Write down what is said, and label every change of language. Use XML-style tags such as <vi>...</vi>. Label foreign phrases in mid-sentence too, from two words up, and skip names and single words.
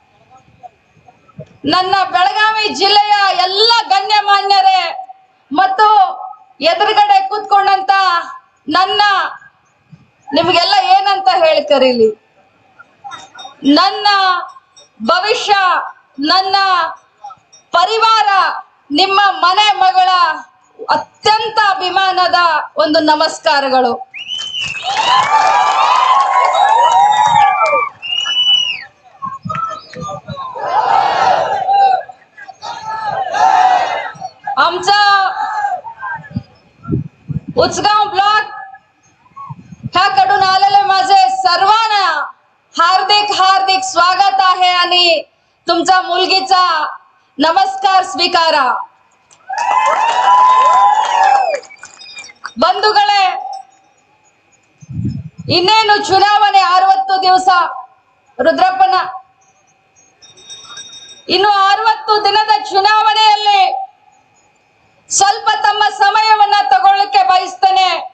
<kn>ನನ್ನ ಬೆಳಗಾವಿ ಜಿಲ್ಲೆಯ ಎಲ್ಲ ಗಣ್ಯಮಾನ್ಯರೇ ಮತ್ತು ಎದುರುಗಡೆ ಕೂತ್ಕೊಂಡಂತ ನನ್ನ ನಿಮ್ಗೆಲ್ಲ ಏನಂತ ಹೇಳಿ ಕರೀಲಿ, ನನ್ನ ಭವಿಷ್ಯ, ನನ್ನ ಪರಿವಾರ, ನಿಮ್ಮ ಮನೆ ಮಗಳ ಅತ್ಯಂತ ಅಭಿಮಾನದ ಒಂದು ನಮಸ್ಕಾರಗಳು.</kn> <mr>आमचा उचगाव ब्लॉक ह्याकडून आलेले माझे सर्वांना हार्दिक हार्दिक स्वागत आहे आणि तुमचा मुलगीचा नमस्कार स्वीकारा.</mr> <kn>ಬಂಧುಗಳೇ, ಇನ್ನೇನು ಚುನಾವಣೆ 60 ದಿವಸ. ರುದ್ರಪ್ಪನ ಇನ್ನು 60 ದಿನದ ಚುನಾವಣೆಯಲ್ಲಿ ಸ್ವಲ್ಪ ತಮ್ಮ ಸಮಯವನ್ನ ತಗೊಳ್ಳಿಕ್ಕೆ ಬಯಸ್ತೇನೆ.</kn>